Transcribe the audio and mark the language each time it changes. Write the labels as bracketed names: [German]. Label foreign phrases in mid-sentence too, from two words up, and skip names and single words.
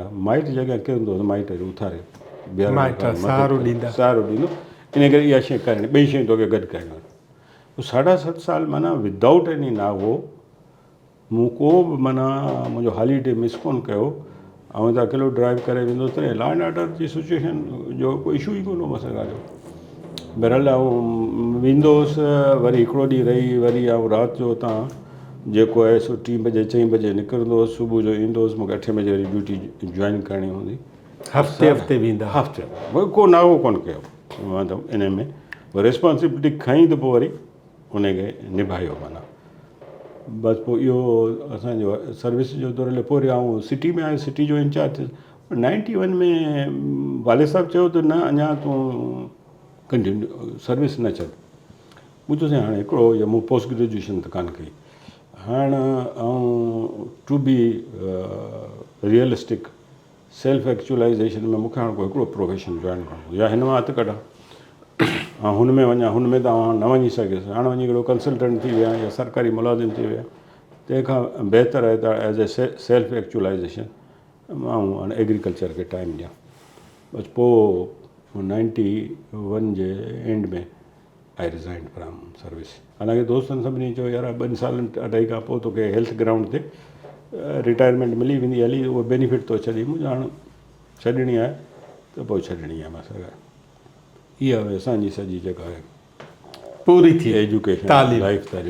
[Sindhi] माइट जॻह किरंदो त माइट उथारे सहारो ॾींदा, सहारो ॾींदो। इन करे इहा शइ करणी, ॿई शयूं तोखे गॾु करणियूं। 7.5 साल माना [English] without any [Sindhi] नागो मूं को बि माना मुंहिंजो हॉलीडे मिस कोन कयो। ऐं त अकेलो ड्राइव करे वेंदो त [English] law and order [Sindhi] जी सिचुएशन जो कोई इशू ई कोन हो मूंसां ॻाल्हि। बहरहाल आउं वेंदो हुउसि, वरी हिकिड़ो ॾींहुं रही, वरी आउं राति जो हुतां जेको आहे सो 3 बजे 4 बजे निकिरंदो हुउसि, सुबुह जो ईंदो हुउसि। मूंखे 8 बजे वरी ड्यूटी जॉइन करणी हूंदी। हफ़्ते वेंदा? हफ़्ते को नागो कोन कयो, मतिलबु इन में रिस्पॉन्सिबिलिटी खईं त पोइ वरी उनखे निभायो। माना बसि पोइ इहो असांजो सर्विस जो दौर। पोइ वरी आउं सिटी में आयुसि, सिटी जो इंचार्ज थियुसि। 91 में वालिद साहिबु चयो त न, अञा तूं [English] continue service [Sindhi] न छॾ। मूं चयोसीं हाणे हिकिड़ो या मूं [English] post graduation [Sindhi] त कान कई, हाणे ऐं [English] to be realistic self actualization [Sindhi] में मूंखे हाणे कोई हिकिड़ो प्रोफेशन जॉइन करिणो, या हिन मां हथु कढां ऐं हुन में वञा। हुन में त न वञी सघियुसि। हाणे वञी हिकिड़ो कंसल्टेंट थी विया या सरकारी मुलाज़िम थी विया। तंहिंखां बहितर आहे त [English] as a self actualization [Sindhi] मां हाणे एग्रीकल्चर खे टाइम ॾियां। बसि पोइ 91 जे एंड में [English] I resign from service. [Sindhi] हालांकि दोस्तनि सभिनी चयो यार 2 सालनि 2.5 खां पोइ तोखे [English] health ground [Sindhi] ते रिटायरमेंट मिली वेंदी, हली उहो बेनिफिट तो छॾी। मुंहिंजो हाणे छॾणी आहे त पोइ छॾणी आहे। मां इहा असांजी सॼी जेका आहे पूरी थी [English] education life [Sindhi] तारीख़।